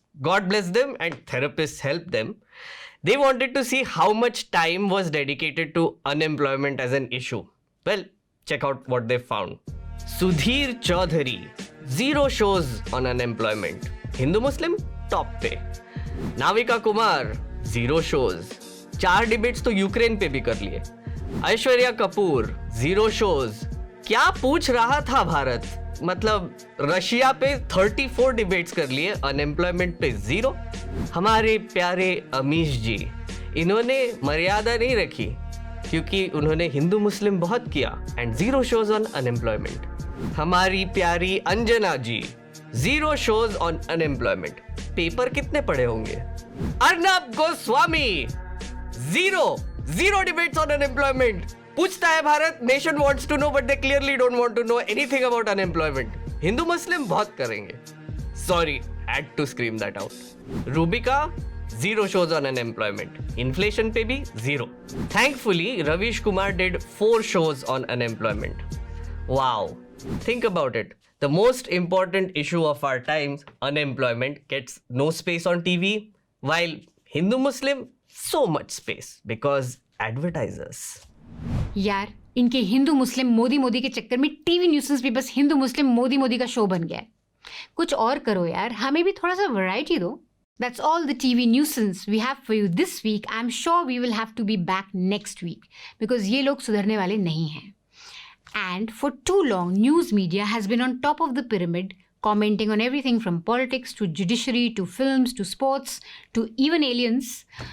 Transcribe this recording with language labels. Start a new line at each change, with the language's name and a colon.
English: God bless them, and therapists helped them. They wanted to see how much time was dedicated to unemployment as an issue. Well, check out what they found. Sudhir Chaudhary, 0 shows on unemployment.
Hindi: Hindu Muslim, top पे.
English: Navika Kumar, 0 shows.
Hindi: 4 debates तो Ukraine पे भी कर लिए. Aishwarya Kapoor,
English: 0 shows.
Hindi: क्या पूछ रहा था भारत? मतलब रशिया पे 34 डिबेट्स कर लिए, अनएम्प्लॉयमेंट पे 0. हमारे प्यारे अमीश जी, इन्होंने मर्यादा नहीं रखी क्योंकि उन्होंने हिंदू मुस्लिम बहुत किया
English: And 0 shows on unemployment.
Hindi: हमारी प्यारी अंजना जी,
English: 0 shows on unemployment.
Hindi: पेपर कितने पढ़े होंगे? Arnab Goswami,
English: 0 debates on unemployment.
Hindi: पूछता है Bharat,
English: Nation wants to know but they clearly don't want to know anything about unemployment.
Hindi: Hindu मुस्लिम बहुत करेंगे.
English: Sorry, had to scream that out. Rubika, 0 shows on unemployment.
Hindi: Inflation पे भी 0.
English: Thankfully, Ravish Kumar did 4 shows on unemployment. Wow. Think about it. The most important issue of our times, unemployment, gets no space on TV, while Hindu Muslim, so much space because advertisers.
Hindi: यार, इनके हिंदू मुस्लिम मोदी के चक्कर में TV न्यूज़ेंस भी बस हिंदू मुस्लिम मोदी का show बन गया है. कुछ और करो यार, हमें भी थोड़ा सा वैरायटी दो.
English: That's all the TV nuisance we have for you this week. I'm sure we will have to be back next week because
Hindi: ये लोग सुधरने वाले नहीं हैं.
English: And for too long, news media has been on top of the pyramid, commenting on everything from politics to judiciary to films to sports to even aliens.